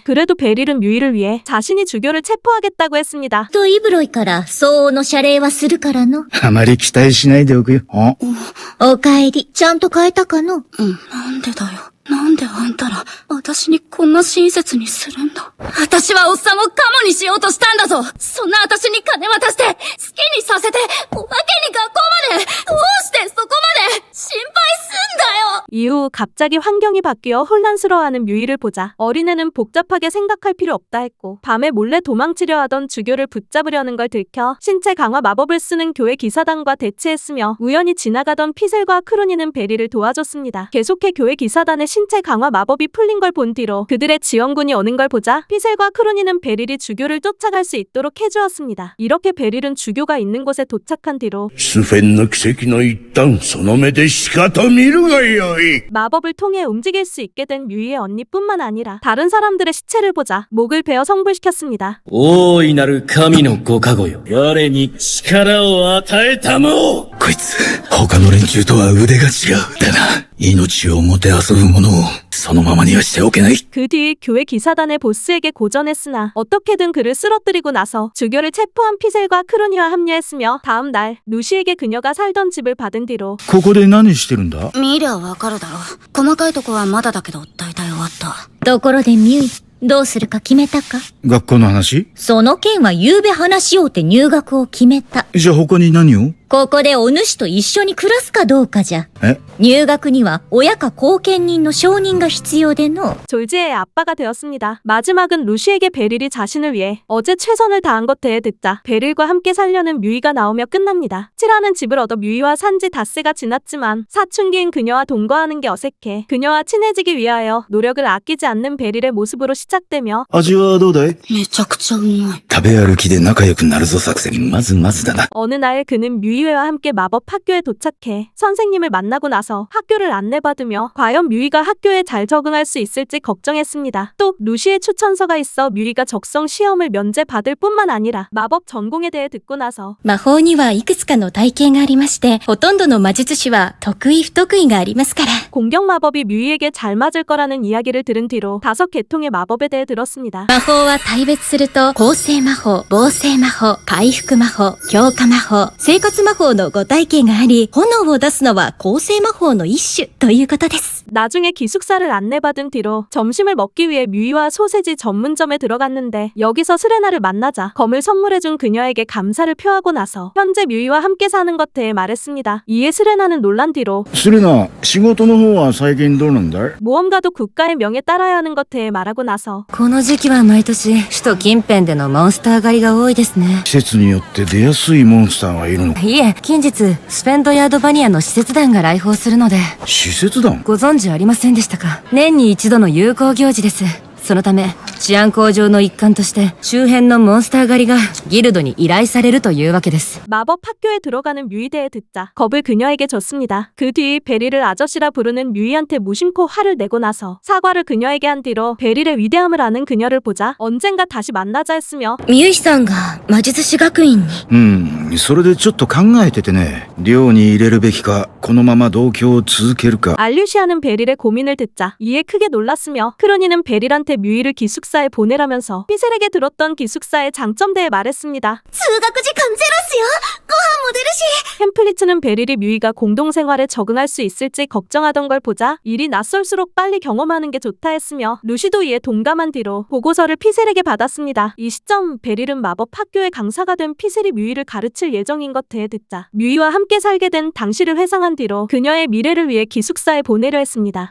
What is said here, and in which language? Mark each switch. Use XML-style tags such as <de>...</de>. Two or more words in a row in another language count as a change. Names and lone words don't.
<ko>그래도 베릴은 뮤이를 위해 자신이 주교를 체포하겠다고 했습니다.</ko> <ja>とイブロイから相応の謝礼はするからの。あまり期待しないでおくよ。お帰り、ちゃんと変えたかの？なんでだよ。なんであんたら、私にこんな親切にするんだ。私はおっさんをカモにしようとしたんだぞ。そんな私に金渡して、好きにさせて、おまけに学校まで、どうしてそこまで、心配すんだよ。</ja> <ko>이후 갑자기 환경이 바뀌어 혼란스러워하는 뮤이를 보자 어린애는 복잡하게 생각할 필요 없다 했고 밤에 몰래 도망치려 하던 주교를 붙잡으려는 걸 들켜 신체 강화 마법을 쓰는 교회 기사단과 대치했으며 우연히 지나가던 피셀과 크로니는 베리를 도와줬습니다. 계속해 교회 기사단의 신체 강화 마법이 풀린 걸 본 뒤로 그들의 지원군이 오는 걸 보자 피셀과 크로니는 베릴이 주교를 쫓아갈 수 있도록 해주었습니다. 이렇게 베릴은 주교가 있는 곳에 도착한 뒤로</ko> <ja>スフェンの奇跡の一端、その目でしかと見るがよい。</ja> <ko>마법을 통해 움직일 수 있게 된 뮤이의 언니뿐만 아니라 다른 사람들의 시체를 보자 목을 베어 성불시켰습니다.</ko> <ja>大いなる神のご加護よ。我に力を与えたも。こいつ、他の連中とは腕が違う。だな、命をもてあそぶ者を、そのままにはしておけない。</ja> <ko>그 뒤 교회 기사단의 보스에게 고전했으나 어떻게든 그를 쓰러뜨리고 나서 주교를 체포한 피셀과 크로니와 합류했으며 다음 날 루시에게 그녀가 살던 집을 받은 뒤로</ko> <ja>ここで何してるんだ？見りゃわかるだろ。細かいとこはまだだけど、大体終わった。ところでミュイ、どうするか決めたか？学校の話？その件は夕べ話しようって入学を決めた。じゃあ他に何を？ここでお主と一緒に暮らすかどうかじゃ。え？入学には親か後見人の承認が必要での。</ja> <ko>졸지의 아빠가 되었습니다. 마지막은 루시에게 베릴이 자신을 위해 어제 최선을 다한 것 대해 듣자 베릴과 함께 살려는 뮤이가 나오며 끝납니다. 칠하는 집을 얻어 뮤이와 산지 닷새가 지났지만 사춘기인 그녀와 동거하는 게 어색해 그녀와 친해지기 위하여 노력을 아끼지 않는 베릴의 모습으로 시작되며</ko> <ja>味はどうだい？めちゃくちゃうまい。食べ歩きで仲良くなるぞ作戦。まずまずだな。</ja> <ko>어느 날 그는 뮤이 뮤이회와 함께 마법 학교에 도착해 선생님을 만나고 나서 학교를 안내받으며 과연 뮤이가 학교에 잘 적응할 수 있을지 걱정했습니다. 또 루시의 추천서가 있어 뮤이가 적성 시험을 면제받을 뿐만 아니라 마법 전공에 대해 듣고 나서</ko> <ja>魔法にはいくつかの体系がありまして、ほとんどの魔術師は得意不得意がありますから。</ja> <ko>공격 마법이 뮤이에게 잘 맞을 거라는 이야기를 들은 뒤로 5계통의 마법에 대해 들었습니다.</ko> <ja>魔法は大別すると、構成魔法、防制魔法、回復魔法、強化魔法、生活魔法の5体系があり、炎を出すのは構成魔法の一種ということです。</ja> <ko>나중에 기숙사를 안내받은 뒤로 점심을 먹기 위해 뮤이와 소세지 전문점에 들어갔는데 여기서 스레나를 만나자 검을 선물해준 그녀에게 감사를 표하고 나서 현재 뮤이와 함께 사는 것 대해 말했습니다. 이에 스레나는 놀란 뒤로</ko> <ja>するな、仕事の方は最近どうなんだい？</ja> <ko>모험가도 국가의 명에 따라야 하는 것 대해 말하고 나서</ko> <ja>この時期は毎年首都近辺でのモンスター狩りが多いですね。季節によって出やすいモンスターがいるのか。いえ、近日スペンドヤードバニアの使節団が来訪するので。施設団？ご存知ありませんでしたか？年に一度の友好行事です。そのため治安向上の一環として周辺のモンスター狩りがギルドに依頼されるというわけです。</ja> <ko>마법 학교에 들어가는 뮤이 대해 듣자 겁을 그녀에게 줬습니다. 그 뒤 베리를 아저씨라 부르는 뮤이한테 무심코 화를 내고 나서 사과를 그녀에게 한 뒤로 베릴의 위대함을 아는 그녀를 보자 언젠가 다시 만나자 했으며</ko> <ja>ミユイさんが魔術師学院に。それでちょっと考えててね。寮に入れるべきか、このまま同居を続けるか。</ja> <ko>알류시아는 베릴의 고민을 듣자 이에 크게 놀랐으며 크로니는 베릴한테 뮤이를 기숙사에 보내라면서 삐셀에게 들었던 기숙사의 장점대에 말했습니다.</ko> <ja>通学時間ゼロっすよ。ご飯も出るし。</ja> <ko>햄플리츠는 베릴이 뮤이가 공동생활에 적응할 수 있을지 걱정하던 걸 보자 일이 낯설수록 빨리 경험하는 게 좋다 했으며 루시도 이에 동감한 뒤로 보고서를 피셀에게 받았습니다. 이 시점 베릴은 마법 학교의 강사가 된 피셀이 뮤이를 가르칠 예정인 것 대해 듣자 뮤이와 함께 살게 된 당시를 회상한 뒤로 그녀의 미래를 위해 기숙사에 보내려 했습니다.</ko>